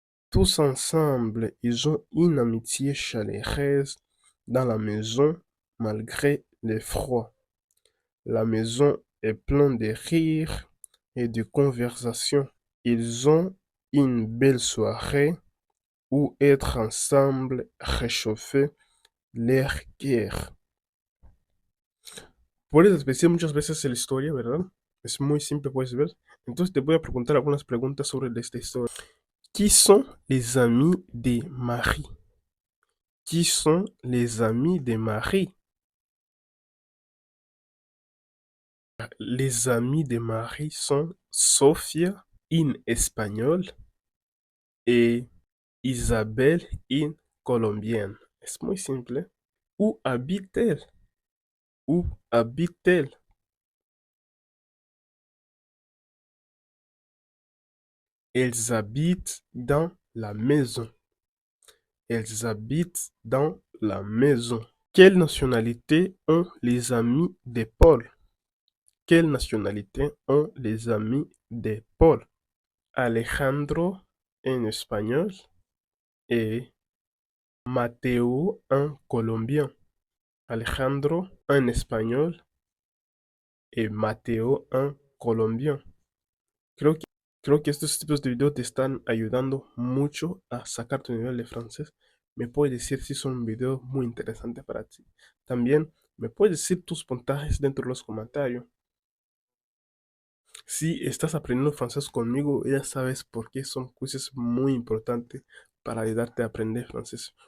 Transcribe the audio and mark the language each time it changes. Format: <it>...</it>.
<fr>Tous ensemble, ils ont une amitié chaleureuse dans la maison malgré le froid. La maison est pleine de rires et de conversations. Ils ont une belle soirée où être ensemble réchauffer leur cœur.</fr> <es>Puedes decir muchas veces la historia, ¿verdad? Es muy simple, puedes ver. Entonces te voy a preguntar algunas preguntas sobre esta historia.</es> <fr>Qui sont les amis de Marie? Qui sont les amis de Marie? Les amis de Marie sont Sofia, une espagnole, et Isabelle, une colombienne.</fr> <es>Es muy simple.</es> <fr>Où habite-t-elle? Où habite-t-elle? Elles habitent dans la maison. Elles habitent dans la maison. Quelle nationalité ont les amis de Paul? Quelle nationalité ont les amis de Paul? Alejandro en espagnol et Mateo en colombien. Alejandro en espagnol et Mateo en colombien.</fr> <es>Creo que, creo que estos tipos de videos te están ayudando mucho a sacar tu nivel de francés. Me puedes decir si son videos muy interesantes para ti. También me puedes decir tus puntajes dentro de los comentarios. Si estás aprendiendo francés conmigo, ya sabes por qué son quizzes muy importantes para ayudarte a aprender francés.</es>